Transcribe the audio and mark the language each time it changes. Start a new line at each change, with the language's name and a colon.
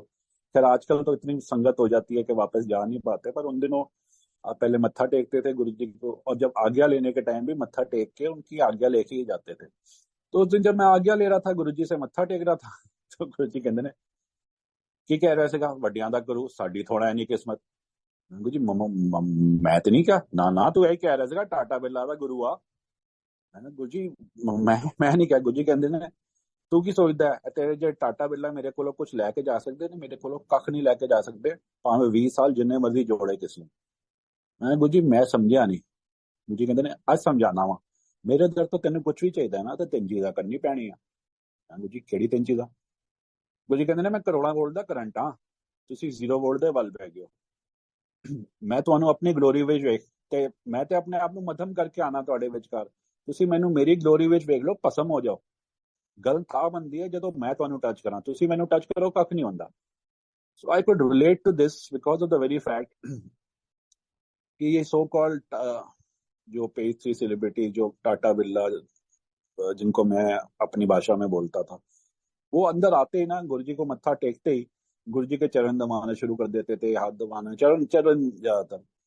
Hindi: खैर आजकल तो इतनी संगत हो जाती है कि वापस जा नहीं पाते, पर उन दिनों आप पहले मत्था टेकते थे गुरु जी को, और जब आज्ञा लेने के टाइम भी मत्था टेक के उनकी आज्ञा लेके ही जाते थे। तो उस दिन जब मैं आज्ञा ले रहा था गुरु जी से मत्था टेक रहा था तो गुरु जी कहते ने की कह रहे
Punjabi: ਸੀਗਾ ਵੱਡਿਆਂ ਦਾ ਗੁਰੂ ਸਾਡੀ ਥੋੜਾ ਐ ਨਹੀਂ ਕਿਸਮਤ। ਗੁਰੂ ਜੀ ਮੈਂ ਤੇ ਨਹੀਂ ਕਿਹਾ, ਨਾ ਨਾ ਤੂੰ ਇਹੀ ਕਹਿ ਰਿਹਾ ਸੀਗਾ ਟਾਟਾ ਬਿਰਲਾ ਦਾ ਗੁਰੂ ਆ। ਮੈਂ ਗੁਰੂ ਜੀ ਮੈਂ ਨਹੀਂ ਕਿਹਾ। ਗੁਰੂ ਜੀ ਕਹਿੰਦੇ ਨੇ ਤੂੰ ਕੀ ਸੋਚਦਾ ਹੈ ਤੇਰੇ ਜੇ ਟਾਟਾ ਬਿਰਲਾ ਮੇਰੇ ਕੋਲੋਂ ਕੁਝ ਲੈ ਕੇ ਜਾ ਸਕਦੇ ਨੇ, ਮੇਰੇ ਕੋਲੋਂ ਕੱਖ ਨਹੀਂ ਲੈ ਕੇ ਜਾ ਸਕਦੇ, ਭਾਵੇਂ 20 ਸਾਲ ਜਿੰਨੇ ਮਰਜ਼ੀ ਜੋੜੇ ਕਿਸ ਨੂੰ। ਮੈਂ ਗੁਰੂ ਜੀ ਮੈਂ ਸਮਝਿਆ ਨਹੀਂ। ਗੁਰੂ ਜੀ ਕਹਿੰਦੇ ਨੇ ਅੱਜ ਸਮਝਾਣਾ ਵਾ, ਮੇਰੇ ਦਰ ਤੋਂ ਤੈਨੂੰ ਕੁਝ ਵੀ ਚਾਹੀਦਾ ਨਾ ਤੇ ਤਿੰਨ ਚੀਜ਼ਾਂ ਕਰਨੀ ਪੈਣੀ ਆ। ਮੈਂ ਗੁਰੂ ਜੀ ਕਿਹੜੀ ਤਿੰਨ ਚੀਜ਼ਾਂ। ਗੁਰੂ ਜੀ ਕਹਿੰਦੇ ਨੇ ਮੈਂ ਕਰੋੜਾਂ ਵੋਲਟ ਦਾ ਕਰੰਟ ਆ, ਤੁਸੀਂ 0 ਵੋਲਟ ਦੇ ਵੱਲ ਬਹਿ ਗਏ ਹੋ। ਮੈਂ ਤੁਹਾਨੂੰ ਆਪਣੀ ਗਲੋਰੀ ਵਿੱਚ ਵੇਖ ਤੇ ਮੈਂ ਤੇ ਆਪਣੇ ਆਪ ਨੂੰ ਮੱਧਮ ਕਰਕੇ ਆਣਾ ਤੁਹਾਡੇ ਵਿਚਕਾਰ, ਤੁਸੀਂ ਮੈਨੂੰ ਮੇਰੀ ਗਲੋਰੀ ਵਿੱਚ ਵੇਖ ਲਓ, ਭਸਮ ਹੋ ਜਾਓ। ਗੱਲ ਤਾਂ ਬਣਦੀ ਹੈ ਜਦੋਂ ਮੈਂ ਤੁਹਾਨੂੰ ਟੱਚ ਕਰਾਂ, ਤੁਸੀਂ ਮੈਨੂੰ ਟੱਚ ਕਰੋ ਕੱਖ ਨਹੀਂ ਹੁੰਦਾ।
English: so I could relate to this because of the very fact
Hindi: कि ये सो कॉल्ड जो पेज थ्री सेलिब्रिटी जो टाटा बिरला जिनको मैं अपनी भाषा में बोलता था, वो अंदर आते ही ना गुरु जी को मत्था टेकते ही गुरु जी के चरण दबाना शुरू कर देते थे, हाथ दबाना, चरण चरण ज्यादातर।